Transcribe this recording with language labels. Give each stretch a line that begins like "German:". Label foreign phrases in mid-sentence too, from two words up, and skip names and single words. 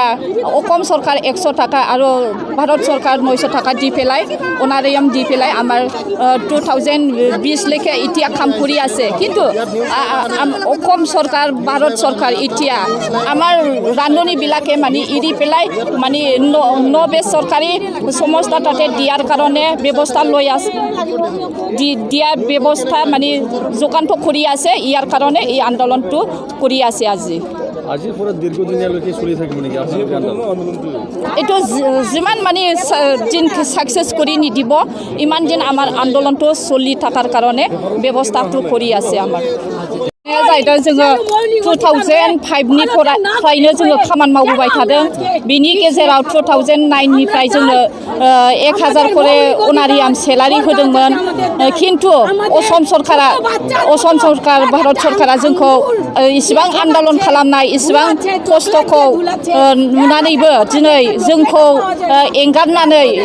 Assamese: অসম চৰকাৰ 100 টকা আৰু ভাৰত চৰকাৰ 900 টকা দি পেলাই অনাৰিয়াম দি পেলাই আমাৰ 2020 লৈকে এতিয়া কাম কৰি আছে কিন্তু অসম চৰকাৰ ভাৰত চৰকাৰ এতিয়া আমাৰ ৰান্ধনীবিলাকে মানে এৰি পেলাই মানে বেচৰকাৰী সংস্থা তাতে দিয়াৰ কাৰণে ব্যৱস্থা লৈ আছে দিয়া ব্যৱস্থা মানে যোগানটো কৰি আছে ইয়াৰ কাৰণে এই আন্দোলনটো কৰি আছে আজিৰ পৰা দীৰ্ঘদিনীয়ালৈকে চলি থাকিব নেকি এইটো যিমান মানে দিন সাকসেছ কৰি নিদিব ইমান দিন আমাৰ আন্দোলনটো চলি থকাৰ কাৰণে ব্যৱস্থাটো কৰি আছে আমাৰ
Bodo: जोङो 2005 निफ्रायनो जोङो खामानि मावबोबाय थादों बिनि गेजेराव 2009 निफ्राय जोङो 1000 करे अनारियाम सेलारि होदोंमोन किन्तु असम सरकार भारत सरकारा जोंखौ इसिबां आन्दोलन खालामनाय इसिबां खस्थ'खौ नुनानैबो दिनै जोंखौ एंगारनानै